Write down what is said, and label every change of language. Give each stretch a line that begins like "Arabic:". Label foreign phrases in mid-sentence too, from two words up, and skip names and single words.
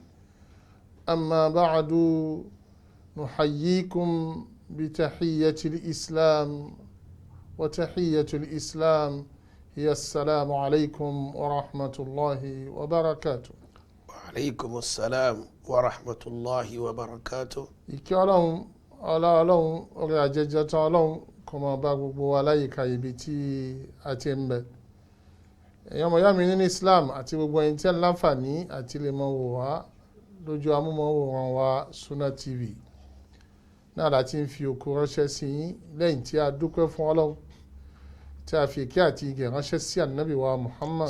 Arabic: أما بعد، نحييكم بتحية الإسلام، وتحية الإسلام هي السلام عليكم ورحمة الله وبركاته. وعليكم السلام ورحمة الله وبركاته.
Yoruba: ìkẹ́ ọlọ́run ọlá ọlọ́run orí àjẹjẹ tán ọlọ́run kó máa bá gbogbo wa láyìíká ibi tí a ti ń bẹ. ẹ̀yin ọmọ ìyá mi nínú Islam àti gbogbo ẹ̀yin tí ẹ̀ ń láǹfààní àti lè máa wò wá lójú amúmọ̀wòrán wa Sunna TV náà láti ń fi òkú ránṣẹ́ sí yín lẹ́yìn tí a dúpẹ́ fún ọlọ́run tí a fi ìkẹ́ àti ìgẹ̀ ránṣẹ́ sí ànábì wa Muhammad